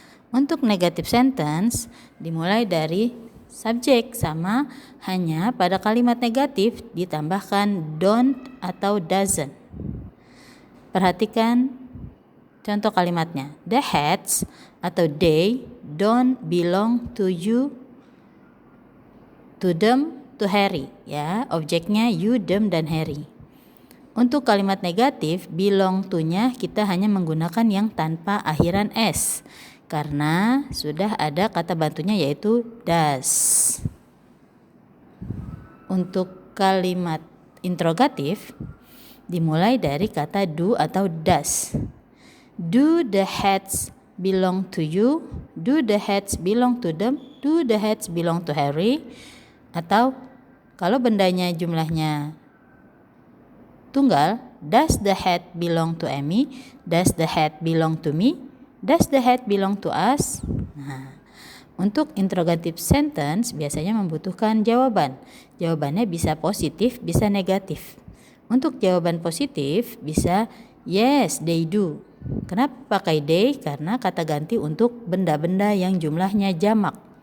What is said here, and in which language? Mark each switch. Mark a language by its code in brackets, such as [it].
[id] Untuk negative sentence dimulai dari subjek sama, hanya pada kalimat negatif ditambahkan don't atau doesn't. Perhatikan contoh kalimatnya. [en] The hats atau they don't belong to you, to them, to Harry. [id] Ya, objeknya you, them, dan Harry. Untuk kalimat negatif, belong to-nya kita hanya menggunakan yang tanpa akhiran s. Karena sudah ada kata bantunya yaitu does. Untuk kalimat interrogatif dimulai dari kata do atau does. [en] Do the hats belong to you? Do the hats belong to them? Do the hats belong to Harry? [id] Atau kalau bendanya jumlahnya tunggal, [en] does the hat belong to Amy? Does the hat belong to me? Does the hat belong to us? [id] Nah, untuk interrogative sentence biasanya membutuhkan jawaban. Jawabannya bisa positif, bisa negatif. Untuk jawaban positif bisa [en] yes, they do. [id] Kenapa pakai they? Karena kata ganti untuk benda-benda yang jumlahnya jamak.